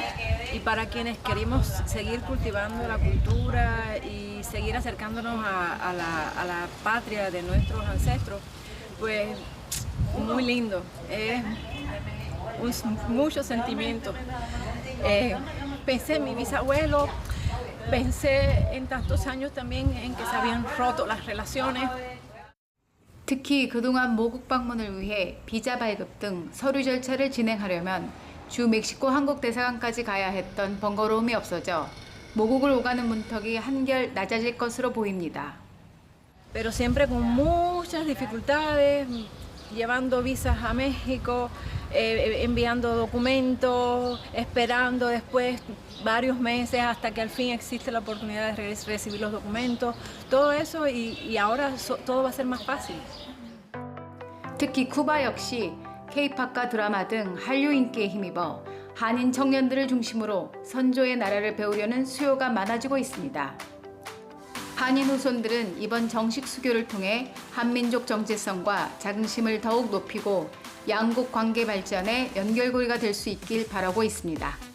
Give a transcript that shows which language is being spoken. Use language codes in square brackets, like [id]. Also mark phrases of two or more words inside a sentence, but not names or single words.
[es] Y para quienes queremos seguir cultivando la cultura y seguir acercándonos a la patria de nuestros ancestros, pues muy lindo, mucho sentimiento. Pensé en mi bisabuelo, pensé en tantos años también en que se habían roto las relaciones. [ko] 특히 그동안 모국 방문을 위해 비자 발급 등 서류 절차를 진행하려면 주 멕시코 한국 대사관까지 가야 했던 번거로움이 없어져 모국을 오가는 문턱이 한결 낮아질 것으로 보입니다. [es] Pero siempre con muchas dificultades, llevando visas a México, enviando documentos, esperando después varios meses hasta que al fin existe la oportunidad de recibir los documentos, todo eso y ahora todo va a ser más fácil. [ko] 특히 쿠바 역시 K-팝과 드라마 등 한류 인기에 힘입어 한인 청년들을 중심으로 선조의 나라를 배우려는 수요가 많아지고 있습니다. 한인 후손들은 이번 정식 수교를 통해 한민족 정체성과 자긍심을 더욱 높이고 양국 관계 발전에 연결고리가 될 수 있길 바라고 있습니다.